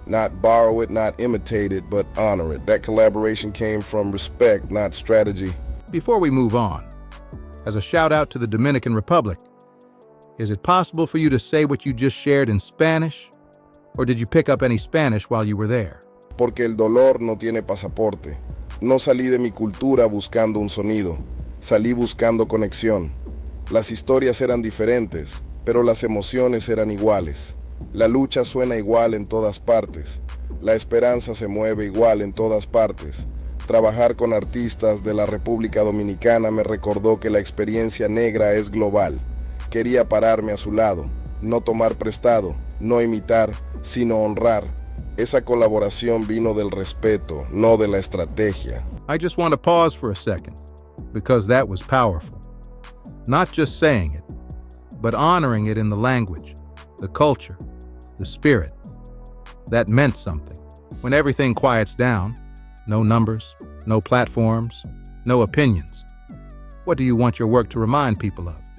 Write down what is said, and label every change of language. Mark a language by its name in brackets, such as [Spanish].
[English] Not borrow it, not imitate it, but honor it. That collaboration came from respect, not strategy. Before we move on, as a shout out to the Dominican Republic, is it possible for you to say what you just shared in Spanish? Or did you pick up any Spanish while you were there? [Spanish] Porque el dolor no tiene pasaporte. No salí de mi cultura buscando un sonido. Salí buscando conexión. Las historias eran diferentes, pero las emociones eran iguales. La lucha suena igual en todas partes. La esperanza se mueve igual en todas partes. Trabajar con artistas de la República Dominicana me recordó que la experiencia negra es global. Quería pararme a su lado, no tomar prestado, no imitar, sino honrar. Esa colaboración vino del respeto, no de la estrategia. [English] I just want to pause for a second, because that was powerful. Not just saying it, but honoring it in the language, the culture, the spirit. That meant something. When everything quiets down, no numbers, no platforms, no opinions, what do you want your work to remind people of?